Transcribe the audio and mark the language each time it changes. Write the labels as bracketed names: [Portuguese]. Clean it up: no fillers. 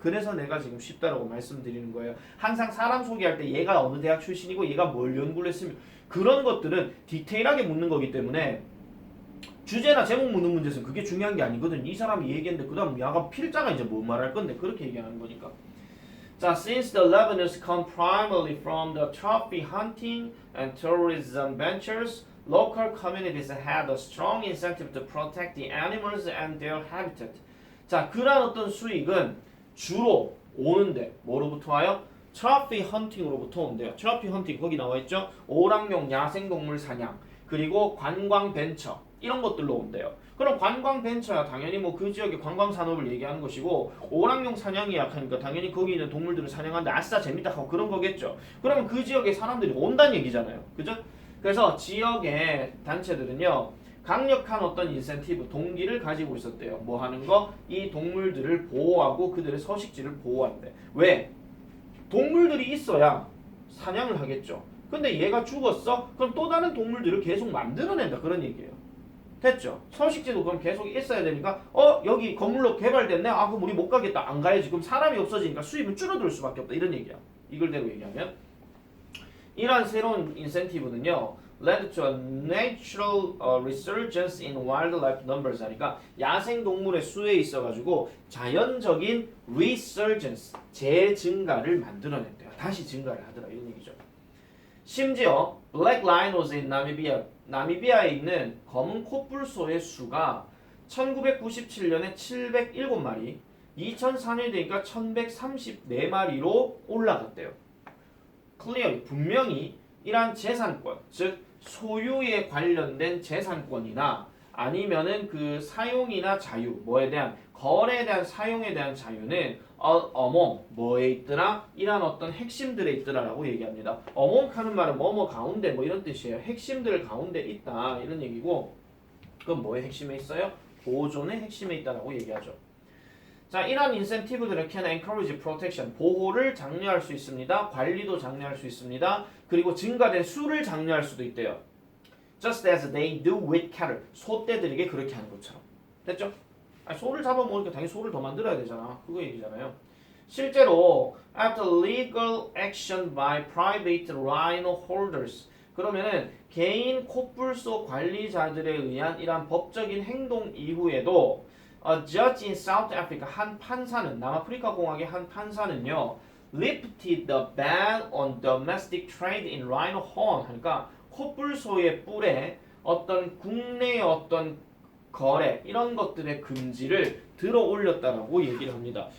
[Korean] 그래서 내가 지금 쉽다라고 말씀드리는 거예요. 항상 사람 소개할 때 얘가 어느 대학 출신이고 얘가 뭘 연구를 했으면 그런 것들은 디테일하게 묻는 거기 때문에 주제나 제목 묻는 문제에서 그게 중요한 게 아니거든. 이 사람이 얘기했는데 그 다음 야가 필자가 이제 뭐 말할 건데 그렇게 얘기하는 거니까. [English] 자, since the revenues come primarily from the trophy hunting and tourism ventures, local communities had a strong incentive to protect the animals and their habitat. [Korean] 자, 그런 어떤 수익은 주로 오는데 뭐로부터 와요? 트로피 헌팅으로부터 온대요. 트로피 헌팅 거기 나와 있죠? 오락용 야생동물 사냥 그리고 관광 벤처 이런 것들로 온대요. 그럼 관광 벤처야 당연히 뭐 그 지역의 관광 산업을 얘기하는 것이고 오락용 사냥이 약하니까 당연히 거기 있는 동물들을 사냥하는데 아싸 재밌다 하고 그런 거겠죠. 그러면 그 지역의 사람들이 온다는 얘기잖아요. 그죠? 그래서 지역의 단체들은요. 강력한 어떤 인센티브, 동기를 가지고 있었대요. 뭐 하는 거? 이 동물들을 보호하고 그들의 서식지를 보호한대. 왜? 동물들이 있어야 사냥을 하겠죠. 근데 얘가 죽었어? 그럼 또 다른 동물들을 계속 만들어낸다. 그런 얘기예요. 됐죠? 서식지도 그럼 계속 있어야 되니까 여기 건물로 개발됐네? 아 그럼 우리 못 가겠다. 안 가야지. 그럼 사람이 없어지니까 수입은 줄어들 수밖에 없다. 이런 얘기야. 이걸대로 얘기하면 이러한 새로운 인센티브는요. [English] led to a natural resurgence in wildlife numbers [Korean] 하니까 야생 동물의 수에 있어가지고 자연적인 resurgence 재증가를 만들어냈대요. 다시 증가를 하더라 이런 얘기죠. 심지어 [English] black rhinos in Namibia [Korean] 나미비아에 있는 검은 코뿔소의 수가 1997년에 707마리, 2004년이 되니까 1134마리로 올라갔대요. 클리어 분명히 이러한 재산권, 즉 소유에 관련된 재산권이나 아니면은 그 사용이나 자유, 뭐에 대한 거래에 대한 사용에 대한 자유는 among 뭐에 있더라? 이런 어떤 핵심들에 있더라라고 얘기합니다. among 하는 말은 뭐뭐 가운데 뭐 이런 뜻이에요. 핵심들 가운데 있다 이런 얘기고 그건 뭐의 핵심에 있어요? 보존의 핵심에 있다라고 얘기하죠. 자, 이러한 인센티브들은 [English] can encourage protection [Korean] 보호를 장려할 수 있습니다. 관리도 장려할 수 있습니다. 그리고 증가된 수를 장려할 수도 있대요. [English] Just as they do with cattle [Korean] 소떼들에게 그렇게 하는 것처럼 됐죠? 아니, 소를 잡아먹으니까 당연히 소를 더 만들어야 되잖아. 그거 얘기잖아요. [English] 실제로 after legal action by private rhino holders [Korean] 그러면은 개인 코뿔소 관리자들에 의한 이러한 법적인 행동 이후에도 [English] A judge in South Africa, [Korean] 한 판사는 남아프리카 공화국의 한 판사는요 [English] lifted the ban on domestic trade in rhino horn. [Korean] 그러니까 코뿔소의 뿔에 어떤 국내의 어떤 거래 이런 것들의 금지를 들어 올렸다라고 얘기를 합니다.